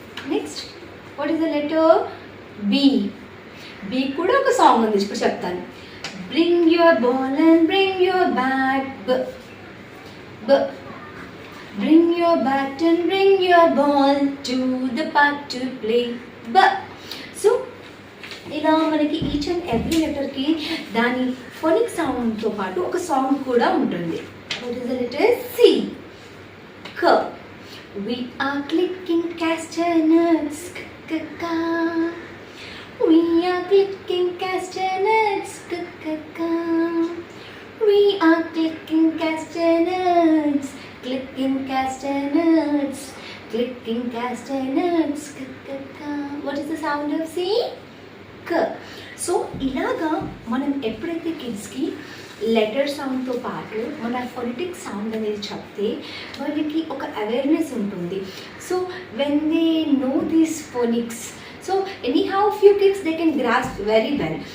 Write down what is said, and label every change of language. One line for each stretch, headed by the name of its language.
English: Next, what is the letter B?
Telugu: B కూడా ఒక song ఉంది, ఇప్పుడు చెప్తాను.
English: Bring your ball and bring your bat, bring your bat and bring your ball to the park to play.
Telugu: So ఇలా మనకి each and every లెటర్కి దాని phonic సౌండ్తో పాటు ఒక సాంగ్ కూడా ఉంటుంది.
English: What is the letter C? క. We are clicking castanets, ka. We are clicking castanets, ka. We are clicking castanets, clicking castanets, clicking castanets, ka. What is the sound of C? K.
Telugu: So ఇలాగా మనం ఎప్పుడైతే కిడ్స్కి letter సౌండ్తో పాటు మన phonetic sound అనేది చెప్తే వాళ్ళకి ఒక అవేర్నెస్ ఉంటుంది.
English: So when they know these phonics, so any how few kids they can grasp very well.